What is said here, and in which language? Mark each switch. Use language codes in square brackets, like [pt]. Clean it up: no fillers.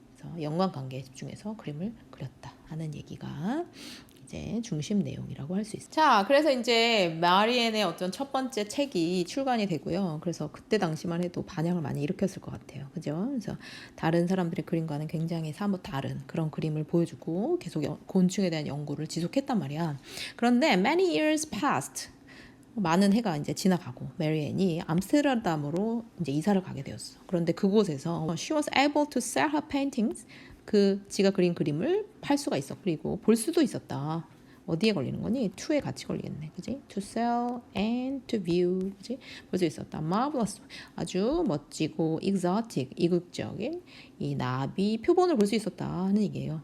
[ko] 그래서 연관관계에 집중해서 그림을 그렸다 하는 얘기가 이제 중심 내용이라고 할 수 있어요. 자, 그래서 이제 마리앤의 어떤 첫 번째 책이 출간이 되고요. 그래서 그때 당시만 해도 반향을 많이 일으켰을 것 같아요. 그죠? 그래서 다른 사람들의 그림과는 굉장히 사뭇 다른 그런 그림을 보여주고 계속 곤충에 대한 연구를 지속했단 말이야. 그런데 [en] many years passed. [ko] 많은 해가 이제 지나가고 메리앤이 암스테르담으로 이제 이사를 가게 되었어. 그런데 그곳에서 [en] she was able to sell her paintings. [ko] 지가 그린 그림을 팔 수가 있어. 그리고 볼 수도 있었다. 어디에 걸리는 거니? to에 같이 걸리겠네. 그지? [en] to sell and to view. [ko] 그지? 볼 수 있었다. [en] marvelous. [ko] 아주 멋지고 exotic. 이국적인 이 나비 표본을 볼 수 있었다 하는 얘기예요.